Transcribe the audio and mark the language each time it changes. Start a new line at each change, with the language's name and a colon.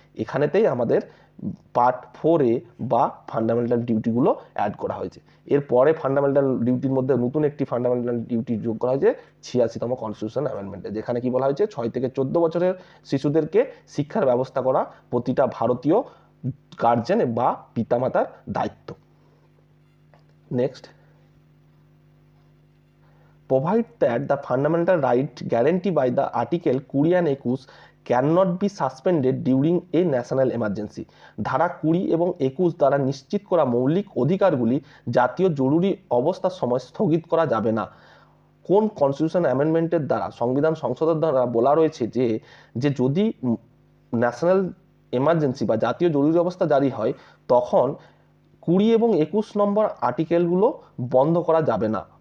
Bangla: এখানেতেই আমাদের part 4A বা fundamental ডিউটিগুলো add করা হয়েছে। এরপরে ফান্ডামেন্টাল ডিউটির মধ্যে নতুন একটি ফান্ডামেন্টাল ডিউটি যোগ করা হয়েছে 86তম কনস্টিটিউশন অ্যামেন্ডমেন্টে, যেখানে কি বলা হয়েছে 6 থেকে 14 বছরের শিশুদেরকে শিক্ষার ব্যবস্থা করা প্রতিটা ভারতীয় গার্জেন বা পিতামাতার দায়িত্ব।
English: Next, provide that the fundamental right guaranteed by the article 20 and 21 cannot be suspended during a national emergency।
Bangla: ধারা 20 এবং 21 দ্বারা নিশ্চিত করা মৌলিক অধিকারগুলি জাতীয় জরুরি অবস্থার সময় স্থগিত করা যাবে না। কোন কনস্টিটিউশন অ্যামেন্ডমেন্টের দ্বারা, সংবিধান সংশোধনের দ্বারা বলা রয়েছে যে যদি ন্যাশনাল এমার্জেন্সি বা জাতীয় জরুরি অবস্থা জারি হয় তখন 20 এবং 21 নম্বর আর্টিকেলগুলো বন্ধ করা যাবে না।